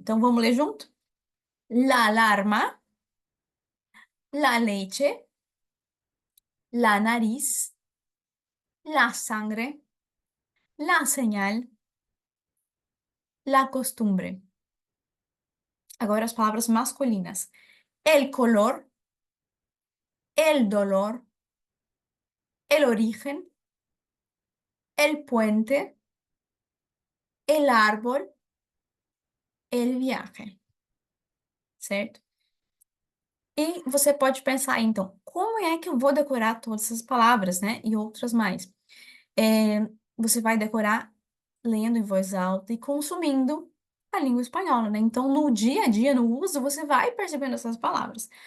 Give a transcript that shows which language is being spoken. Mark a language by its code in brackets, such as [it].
[pt] Então, vamos ler junto? [es] La alarma, la leche, la nariz, la sangre, la señal, la costumbre. [pt] Agora as palavras masculinas. [es] El color, el dolor, el origen, el puente, el árbol, el viaje. [pt] Certo? E você pode pensar, então, como é que eu vou decorar todas essas palavras, né? E outras mais. Você vai decorar lendo em voz alta e consumindo a língua espanhola, né? Então, no dia a dia, no uso, você vai percebendo essas palavras.